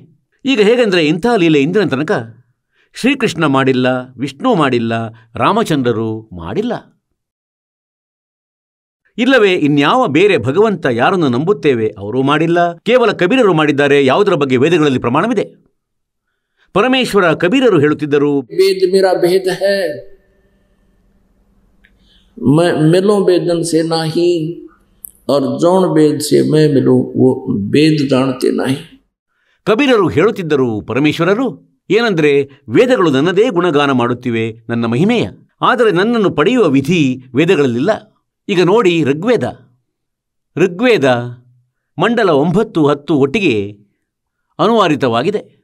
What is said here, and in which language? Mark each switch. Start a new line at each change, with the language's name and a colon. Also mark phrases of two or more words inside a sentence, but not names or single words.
Kannada: ಈಗ ಹೇಗೆಂದರೆ ಇಂತಹ ಲೀಲೆ ಇಂದಿನ ತನಕ ಶ್ರೀಕೃಷ್ಣ ಮಾಡಿಲ್ಲ, ವಿಷ್ಣು ಮಾಡಿಲ್ಲ, ರಾಮಚಂದ್ರರು ಮಾಡಿಲ್ಲ. ಇಲ್ಲವೇ ಇನ್ಯಾವ ಬೇರೆ ಭಗವಂತ ಯಾರನ್ನು ನಂಬುತ್ತೇವೆ ಅವರೂ ಮಾಡಿಲ್ಲ. ಕೇವಲ ಕಬೀರರು ಮಾಡಿದ್ದಾರೆ. ಯಾವುದರ ಬಗ್ಗೆ ವೇದಗಳಲ್ಲಿ ಪ್ರಮಾಣವಿದೆ? ಪರಮೇಶ್ವರ ಕಬೀರರು ಹೇಳುತ್ತಿದ್ದರು,
Hindi: वेद मेरा भेद है, मैं मिलूं वेदन से नाही और जौन वेद से मैं मिलूं वो वेद जानते नहीं.
Kannada: ಕಬೀರರು ಹೇಳುತ್ತಿದ್ದರು ಪರಮೇಶ್ವರರು ಏನೆಂದರೆ, ವೇದಗಳು ನನ್ನದೇ ಗುಣಗಾನ ಮಾಡುತ್ತಿವೆ, ನನ್ನ ಮಹಿಮೆಯ, ಆದರೆ ನನ್ನನ್ನು ಪಡೆಯುವ ವಿಧಿ ವೇದಗಳಲ್ಲಿಲ್ಲ. ಈಗ ನೋಡಿ ಋಗ್ವೇದ ಮಂಡಲ 9, 10 ಒಟ್ಟಿಗೆ ಅನುವಾದಿತವಾಗಿದೆ.